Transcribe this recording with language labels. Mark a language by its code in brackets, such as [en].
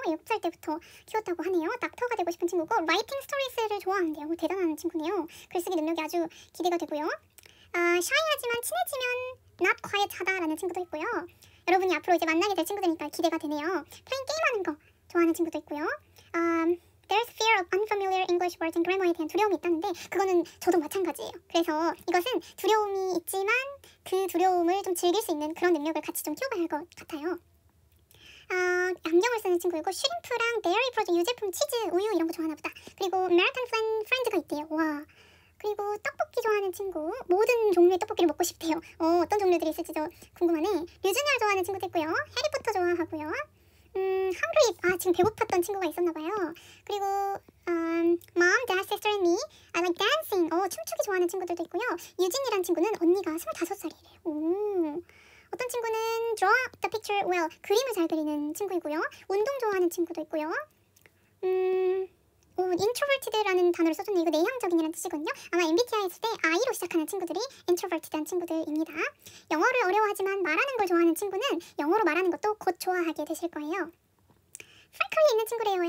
[ko] 6살 때부터 키웠다고 하네요. 닥터가 되고 싶은 친구고, 라이팅 스토리스를 좋아한대요. 대단한 친구네요. 글쓰기 능력이 아주 기대가 되고요. 샤이하지만 친해지면 [en] not quiet [ko] 하다라는 친구도 있고요. 여러분이 앞으로 이제 만나게 될 친구들이니까 기대가 되네요. 플레잉 게임하는 거 좋아하는 친구도 있고요. [en] There's fear of unfamiliar English words and grammar에 [ko] 대한 두려움이 있다는데 그거는 저도 마찬가지예요. 그래서 이것은 두려움이 있지만 그 두려움을 좀 즐길 수 있는 그런 능력을 같이 좀 키워봐야 할 것 같아요. 안경을 쓰는 좋아하는 친구이고 슈림프랑 데이리 프로덕트 유제품 치즈, 우유 이런 거 좋아하나 보다. 그리고 아메리칸 프렌드가 있대요. 와. 그리고 떡볶이 좋아하는 친구. 모든 종류의 떡볶이를 먹고 싶대요. 어떤 종류들이 있을지 저 궁금하네. 류준열 좋아하는 친구도 있고요. 해리포터 좋아하고요. hungry. 지금 배고팠던 친구가 있었나봐요. [en] 그리고 mom, dad, sister and me. I like dancing. [ko] 춤추기 좋아하는 친구들도 있고요. 유진이란 친구는 언니가 25살이래요. 오. 어떤 친구는 [en] draw the picture well. [ko] 그림을 잘 그리는 친구이고요. 운동 좋아하는 친구도 있고요. introverted라는 단어를 써줬네. 이거 내향적인이라는 뜻이거든요. 아마 MBTI 했을 때 I로 시작하는 친구들이 introverted한 친구들입니다. 영어를 어려워하지만 말하는 걸 좋아하는 친구는 영어로 말하는 것도 곧 좋아하게 되실 거예요. 프랭클리 있는 친구래요.